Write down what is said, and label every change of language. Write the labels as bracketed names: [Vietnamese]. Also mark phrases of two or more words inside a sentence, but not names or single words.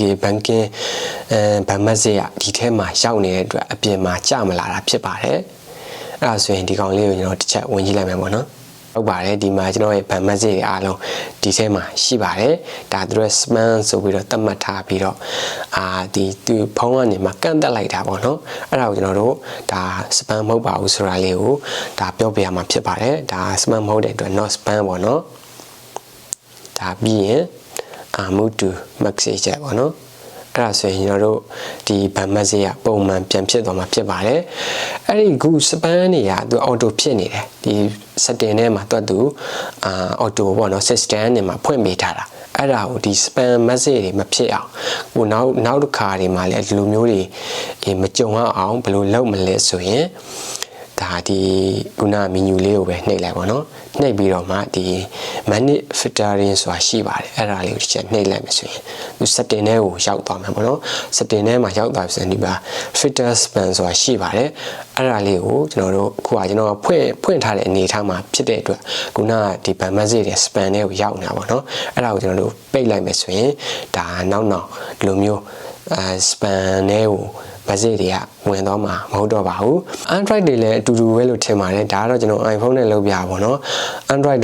[English] banking bank message [Burmese] ကဒီထဲမှာရောက်နေတဲ့အတွက်အပြင်မှာကြမလာတာဖြစ်ပါတယ်အဲ့ဒါဆိုရင်ဒီကောင်လေးကိုကျွန်တော်တစ်ချက်ဝင်ကြည့်လိုက်မယ်ပေါ့နော်ဟုတ်ပါတယ်ဒီမှာ ကျွန်တော်ရဲ့ [English] bank message [Burmese] တွေအားလုံးဒီထဲမှာရှိပါတယ်ဒါသူတို့ spam ဆိုပြီးတော့သတ်မှတ်ထားပြီးတော့ဒီသူဖုန်းကနေမှကန့်တက်လိုက်တာပေါ့နော်အဲ့ဒါကိုကျွန်တော်တို့ဒါ spam မဟုတ်ပါဘူးဆိုတာလေးကိုဒါပြောပြရမှာဖြစ်ပါတယ်ဒါ spam မဟုတ်တဲ့အတွက် [English] not spam [Burmese] ပေါ့နော်ဒါပြီးရင် [English] move to message [Burmese] ပေါ့နော်အဲ့ဒါဆိုရင်ကျွန်တော်တို့ဒီဗန် message ကပုံမှန်ပြန်ဖြစ်သွားမှာဖြစ်ပါတယ်အဲ့ဒီခု spam တွေကသူ auto ဖြစ်နေတယ်ဒီ setting ထဲမှာသူ auto ပေါ့နော် system နဲ့မှာဖွင့်ပေးထားတာအဲ့ဒါကိုဒီ spam message တွေမဖြစ်အောင်ဟိုနောက်တစ်ခါတွေမှာလည်းဒီလိုမျိုးတွေမကြုံအောင်ဘယ်လိုလုပ်မလဲဆိုရင်ဒါ ဒီခုန menu လေးကိုပဲနှိပ်လိုက်ပါတော့နှိပ်ပြီးတော့မှဒီ [English] manage filtering [Burmese] ဆိုတာရှိပါတယ်အဲ့ဒါလေးကိုတစ်ချက်နှိပ်လိုက်မယ်ဆို ရင်ဒီ setting ထဲကိုရောက်သွားမှာပေါ့နော် setting ထဲမှာရောက်သွားပြီဆိုရင်ဒီမှာ [English] filter span [Burmese] ဆိုတာရှိပါတယ်အဲ့ဒါလေးကိုကျွန်တော်တို့အခုကကျွန်တော်ဖွင့်ထားတဲ့အနေအထားမှာဖြစ်တဲ့အတွက်ခုနကဒီ [English] ban message [Burmese] တွေ span ထဲကိုရောက်နေတာပေါ့နော်အဲ့ဒါကိုကျွန်တော်တို့ပိတ်လိုက်မယ်ဆိုရင်ဒါနောက်ဒီလိုမျိုးspan ထဲကိုmessage တွေကဝင်သွားမှာမဟုတ်တော့ပါဘူး Android တွေလည်းအတူတူပဲလို့ထင်ပါတယ်ဒါကတော့ကျွန်တော် iPhone နဲ့လုပ်ပြပါဘောเนาะ Android